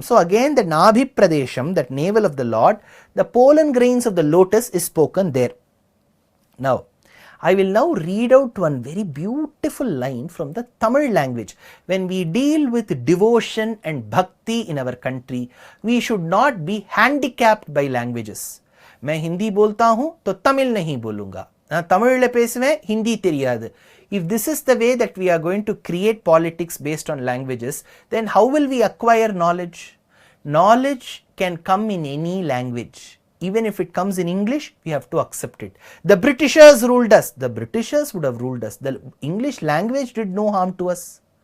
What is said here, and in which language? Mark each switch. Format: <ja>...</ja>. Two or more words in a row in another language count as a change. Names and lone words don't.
<en>So again the</en> <sa>नाभि प्रदेशम्,</sa> <en>that navel of the Lord, the pollen grains of the lotus is spoken there. Now, I will now read out one very beautiful line from the Tamil language. When we deal with devotion and bhakti in our country, we should not be handicapped by languages.</en> <hi>मैं हिंदी बोलता हूँ तो तमिल नहीं बोलूँगा,</hi> <ta>நான் தமிழில் பேசுவேன், ஹிந்தி தெரியாது.</ta> <en>If this is the way that we are going to create politics based on languages, then how will we acquire knowledge? Knowledge can come in any language. Even if it comes in English, we have to accept it. The Britishers ruled us. The Britishers would have ruled us. The English language did no harm to us.</en>